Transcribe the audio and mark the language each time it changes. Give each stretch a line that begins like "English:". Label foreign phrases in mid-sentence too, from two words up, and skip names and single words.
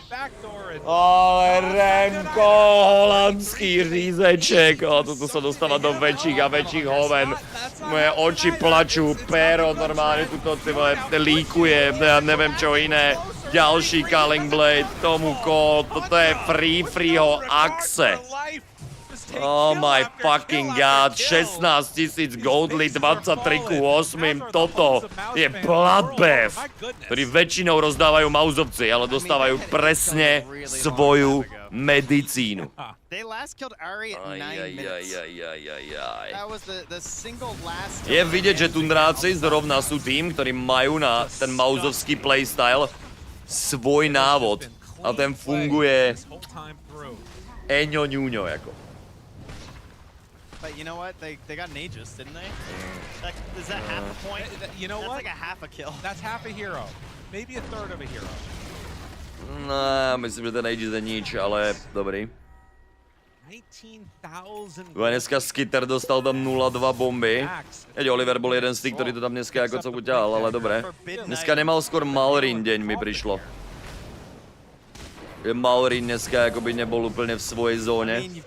Czech: Ale Remko, holandský řízeček, toto se dostává do větších a větších hoven. Moje oči plačou, péro normálně tuto ty vole líkuje, já nevím čo jiné. Další Calling Blade, tomu kód, toto je Freeho Axe.
English: Oh my fucking god,
Czech: 16 000 goldly, 23 k 8, toto je bloodbath, který většinou rozdávají mauzovci, ale dostávají přesně svoju medicínu. Je vidět, že Tundráci zrovna jsou tým, který mají na ten mauzovský playstyle svůj návod a ten funguje eňo ňuňo jako.
English: But you know what? They got an Aegis, didn't they? Is that half a point? You know That's what? Like a half a kill. That's half a hero. Maybe a third of a hero.
Slovak: No, myslím, že ten Aegis je nič, ale dobrý.
Czech: Dneska Skitter dostal tam 0-2 bomby. Teď Oliver byl jeden z těch, který to tam dneska jako co udělal, ale dobré.
Slovak: Dneska nemal skoro Malrin deň mi přišlo. Malrin dneska jako by nebyl úplně v svojej zóně.